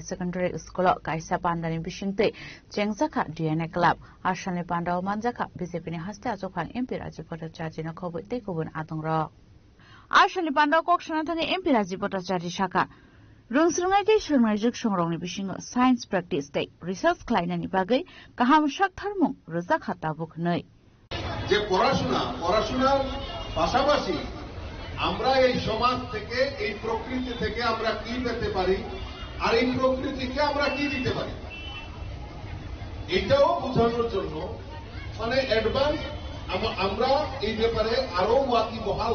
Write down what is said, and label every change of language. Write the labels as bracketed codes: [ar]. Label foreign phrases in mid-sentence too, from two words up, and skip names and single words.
[trp] Secondary School Kaisa Pandani Bishinte Jengzaka DNA Club Ashani Pandao Manjaka BJP ni haste ajokhan MP Rajiv Bhattacharya na khobor tekubun atongra Ashani Pandao Kokshana thani MP Rajiv Bhattacharya shaka Rungsrungai ke shurmajik songrongni bisingo [en] science practice day research [trp] khlainani bagai kaham shak tharmung roja khata bukhnai [bn] যে পড়াশোনার পাশাপাশি আমরা এই সমাজ থেকে এই প্রকৃতি থেকে আমরা কি পেতে পারি আর এই প্রকৃতিকে আমরা কি দিতে পারি এটাও বোঝানোর জন্য মানে অ্যাডভান্স আমরা এই ব্যাপারে আরো ওয়াকিবহাল